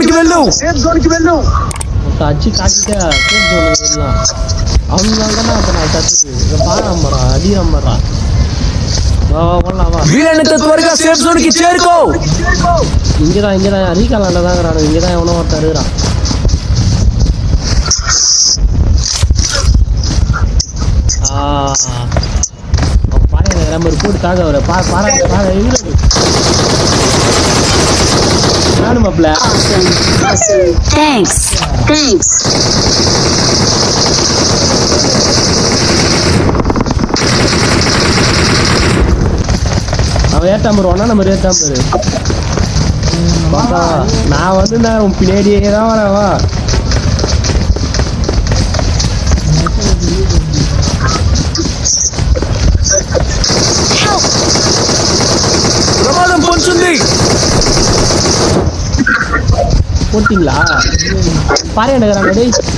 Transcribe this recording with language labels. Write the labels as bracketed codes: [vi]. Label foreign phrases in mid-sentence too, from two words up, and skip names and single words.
[te] వెళ్ళు [ta] அச்சு காட்டிட்டே [en] safe zoneukku [ta] வரலாம். அவங்களால தானே அப்போ நான் தட்டுது. இதை பாரு நம்புறா அடி நம்புறா. வா வா போடலாம் வா. [te] వీలైనంత త్వరగా [en] safe zone [te] కి చేరుకో. [ta] இங்கதான் ரீகாலாண்ட தான் இருக்கிறான். இங்கதான் எவனோ ஒருத்தர் இருக்கிறான். பாருங்க மாதிரி போட்டு தாக்க வர பாரு நானும் மாப்பிள்ள. [en] Thanks. [ta] அவன் ஏத்தாம் வருவானா நம்ம ஏத்தாம் பாரு. நான் வந்து உன் பின்னாடியே தான் வரவா. [te] ప్రమాదం పొంచుంది. [ta] போட்டீங்களா பாரு எடுக்கிறாங்க டேய்.